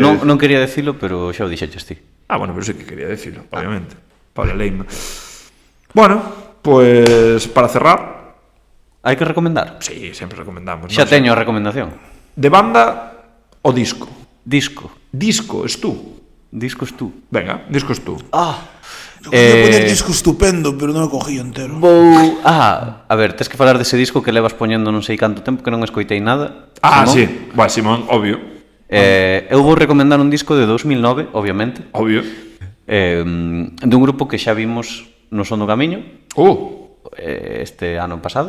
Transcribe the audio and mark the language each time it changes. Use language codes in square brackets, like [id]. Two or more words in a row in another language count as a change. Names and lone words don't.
[gl] Non quería decilo, pero xa o dixeches ti. [es] Ah, bueno, pero sí que quería decirlo, obviamente. Pablo Lema. Bueno, pues para cerrar, [gl] Hai que recomendar. sí, sempre recomendamos. Xa non? teño a recomendación. De banda o disco? Disco. Disco, [es] es tú. Discos tú. Venga, disco es tú. Yo quería poner disco estupendo, pero [gl] non o cogí entero. Vou... a ver, tes que falar dese disco que levas poñendo non sei canto tempo que non escoitei nada. Ah, Simón. sí. Bueno, Simón, obvio. Eu vou recomendar un disco de 2009, obviamente, Obvio. dun grupo que xa vimos no Son do Camiño este ano pasado,